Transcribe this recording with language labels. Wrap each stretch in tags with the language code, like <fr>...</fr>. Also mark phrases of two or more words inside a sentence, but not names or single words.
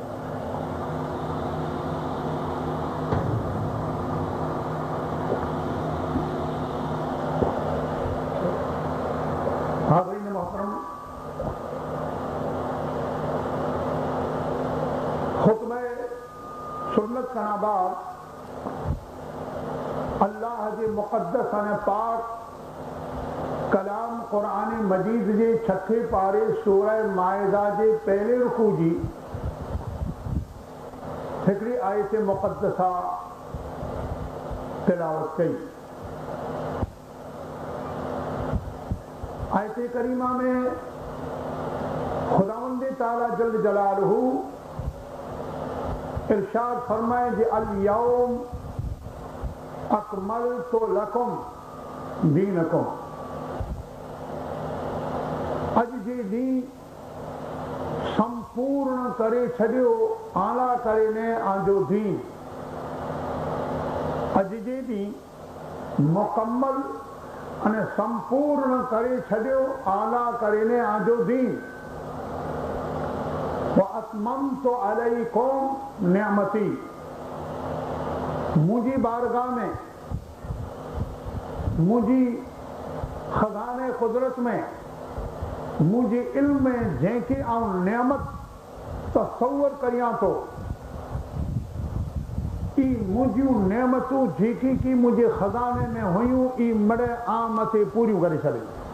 <sd>हाज़रीन मोहतरम, खुतबा सुन्नत खां बाद अल्लाह जे मुक़द्दस अने पाक कलाम क़ुरान मजीद जे 6 पारे सूरह माइदा जे पहले रुकू जी हिकिड़ी आयत मुक़द्दसा तिलावत कई। आयत करीमा में खुदावंद ताला</sd> <ar>جل جلاله</ar> <sd>इरशाद फरमाए जे</sd> <ar>اليوم أكملت لكم دينكم,</ar> <sd>अज जे ॾींहुं संपूर्ण करे छॾियो आला करे ने आंजो दीन। अज जे ॾींहुं मुकम्मल अने संपूर्ण करे छॾियो आला करे ने आंजो दीन।</sd> <ar>وأتممت عليكم نعمتي,</ar> <sd>मुंहिंजी बारगाह में मुंहिंजी खज़ाने कुदरत में मुंहिंजे इल्म में जंहिंखे आउं नियामत तसव्वुर करियां थो ई मुंहिंजियूं नियामतूं जेकी की मुंहिंजे खज़ाने में हुयूं ई मड़े आम मथे पूरियूं करे छॾियूं।</sd>